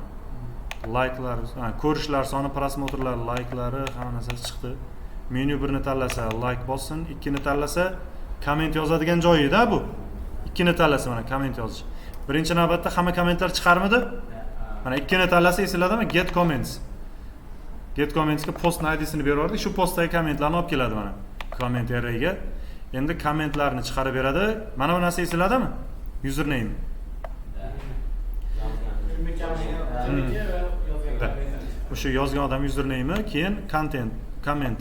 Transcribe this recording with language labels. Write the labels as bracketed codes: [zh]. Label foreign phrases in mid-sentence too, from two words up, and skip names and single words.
[uz] Like'lar, ko'rishlar soni, prosmotrlar, like'lari hamma narsasi chiqdi. Menu birini tanlasa like bossin, ikkini tanlasa comment yozadigan joyi-da bu. Ikkini tanlasa mana comment yozish. Birinchi navbatda hamma kommentlar chiqarmidi? Mana ikkini tanlasa esiladimi? [en] Get comments. Get comments [uz] ga post ID'sini berardik. Shu postdagi kommentlarni olib keladi mana. [en] Comment arrayga. [uz] Endi kommentlarni chiqarib beradi. Mana bu narsa esiladimi? Username. O'sha yozgan odam username'i, keyin content, comment.